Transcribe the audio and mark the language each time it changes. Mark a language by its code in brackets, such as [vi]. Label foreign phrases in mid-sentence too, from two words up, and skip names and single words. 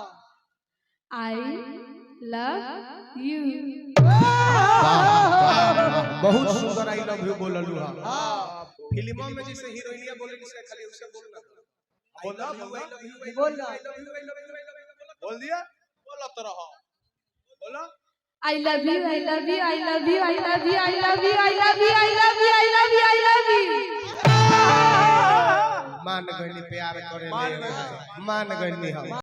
[en] I love you [bho] बहुत सुंदर [en] I love you [bho] बोललू हां फिल्मों में जैसे हीरोइनिया बोले से खाली उसे बोलना बोला बोलो बोल दिया बोला तो रहो बोला [en] I love you, I love you, I love you, I love you, I love you, I love you, I love you, I love you, I love you. [bho] मान गईनी प्यार करे मान गईनी हम